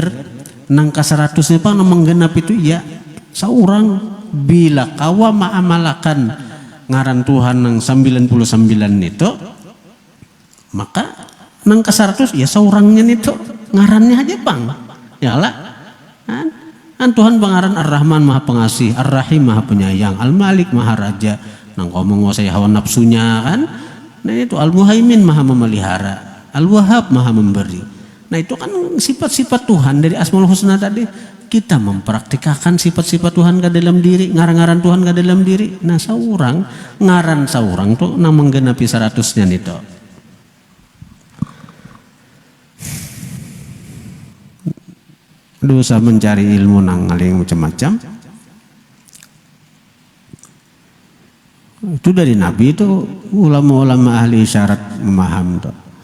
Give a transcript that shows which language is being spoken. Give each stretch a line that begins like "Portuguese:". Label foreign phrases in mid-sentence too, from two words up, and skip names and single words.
Banjar: nang ka 100 pa nang menggenap itu ya seorang bila kawa ma'amalakan ngaran Tuhan nang 99 itu, maka nang ka 100 ya seorangnya itu ngarannya aja bang ya lah kan Tuhan pangaran Ar-Rahman maha pengasih, Ar-Rahim maha penyayang, Al-Malik maha raja, nang kau menguasai hawa nafsunya kan. Nah itu Al-Muhaimin maha memelihara, Al-Wahhab maha memberi. Nah itu kan sifat-sifat Tuhan dari Asmaul Husna tadi. Kita mempraktikkan sifat-sifat Tuhan ke dalam diri, ngaran-ngaran Tuhan ke dalam diri. Nah seorang ngaran seorang tuh nang menggenapi 100-nya itu. Dosa mencari ilmu nang ngaling macam-macam. Itu dari Nabi itu ulama-ulama ahli isyarat memaham tuh.